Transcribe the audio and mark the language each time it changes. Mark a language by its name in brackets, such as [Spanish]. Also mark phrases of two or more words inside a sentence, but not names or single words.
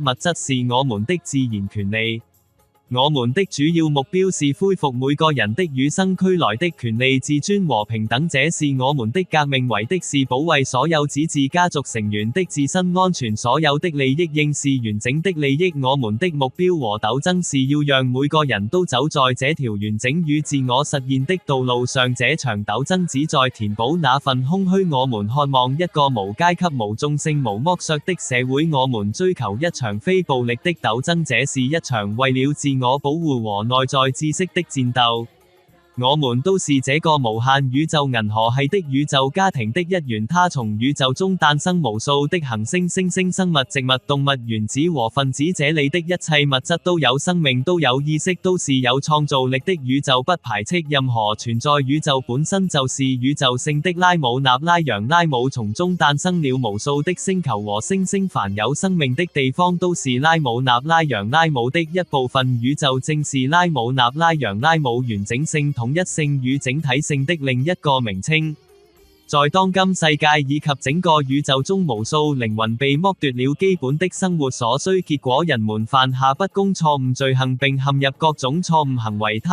[Chinese] 物質是我們的自然權利。我們的主要目標是恢復每個人的與生俱來的權利、自尊和平等，這是我們的革命，為的是保衛所有子嗣家族成員的自身安全。所有的利益應是完整的利益。我們的目標和鬥爭是要讓每個人都走在這條完整與自我實現的道路上。這場鬥爭旨在填補那份空虛。我們渴望一個無階級、無種姓、無剝削的社會。我們追求一場非暴力的鬥爭，這是一場為了自我保護和內在知識的戰鬥。我們都是這個無限宇宙銀河系的宇宙家庭的一員，它從宇宙中誕生無數的行星、星星、生物、植物、動物、原子和分子，這裏的一切物質都有生命，都有意識，都是有創造力的。宇宙不排斥任何存在，宇宙本身就是宇宙性的。拉姆納拉揚拉姆從中誕生了無數的星球和星星，凡有生命的地方都是拉姆納拉揚拉姆的一部分。宇宙正是拉姆納拉揚拉姆完整性、統一性與整體性的另一個名稱。在當今世界以及整個宇宙中，無數靈魂被剝奪了基本的生活所需，結果人們犯下不公錯誤罪行並陷入各種錯誤行為。